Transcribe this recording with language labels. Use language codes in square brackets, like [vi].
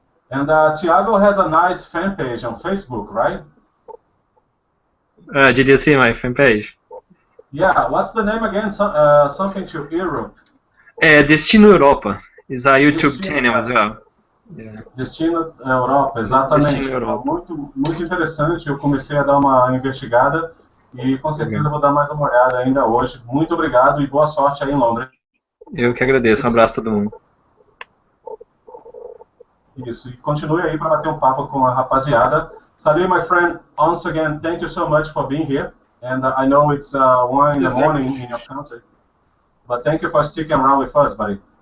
[en] And Thiago has a nice fan page on Facebook, right? Did you see my fan page? Yeah, what's the name again? Something to Europe. Destino Europa is a YouTube channel as well. Yeah. [pt] Destino Europa, exatamente. Destino Europa. Muito interessante. Eu comecei a dar uma investigada e com certeza vou dar mais uma olhada ainda hoje. Muito obrigado e boa sorte aí em Londres. Eu que agradeço. Um abraço a todo mundo. Isso. E continue aí para bater um papo com a rapaziada. [en] Salut, my friend. Once again, thank you so much for being here. And I know it's 1 in the morning in your country, but thank you for sticking around with us, buddy.